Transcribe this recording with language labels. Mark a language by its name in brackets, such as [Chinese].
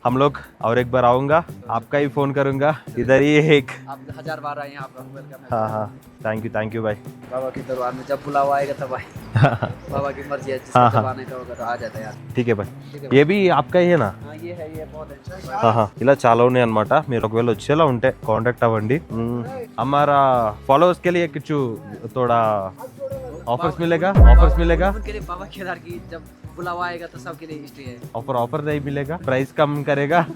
[Hindi] हम लोग और एक बार आऊंगा, आपका ही फोन करूंगा. इधर ही एक आप 1000 बार आए यहाँ पर. वेलकम. हाँ थैंक यू भाई. बाबा के दरबार में जब बुलावा आएगा तब आए. बाबा की मर्जी है, जिसको जब आने का होगा तो आ जाता है यार. ठीक है भाई. ये भी आपका ही है ना? हाँ ये है, ये बहुत अच्छा. [Telugu] ఇలా చాలా ఉన్నాయి అనమాట. మీరు ఒకవేళ వచ్చేలా ఉంటే కాంటాక్ట్ అవ్వండి. [Hindi] हमारा फॉलोअर्स के लिए कुछ थोड़ा ऑफर्स मिलेगा. उनके लिए बाबा केदार की जब बुलावा आएगा तो सबके लिए हिस्ट्री है. ऑफर नहीं मिलेगा, ప్రైస్ కమ్ కరేగా.